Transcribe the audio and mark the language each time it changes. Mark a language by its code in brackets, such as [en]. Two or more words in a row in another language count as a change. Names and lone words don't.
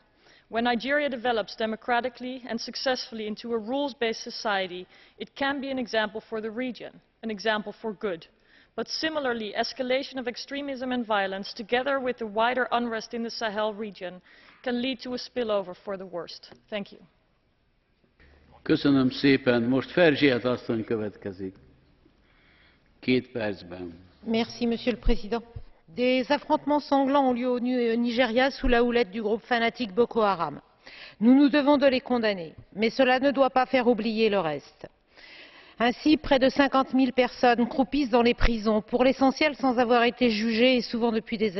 [en] When Nigeria develops democratically and successfully into a rules-based society, it can be an example for the region, an example for good. But similarly, escalation of extremism and violence, together with the wider unrest in the Sahel region, can lead to a spillover for the worst. Thank you. [hu] Köszönöm szépen. Most Verzsiet asszony következik. 2 percben. [fr] Merci, Monsieur le Président. Des affrontements sanglants ont lieu au Nigeria sous la houlette du groupe fanatique Boko Haram. Nous nous devons de les condamner, mais cela ne doit pas faire oublier le reste. Ainsi, près de 50 000 personnes croupissent dans les prisons, pour l'essentiel sans avoir été jugées et souvent depuis des années.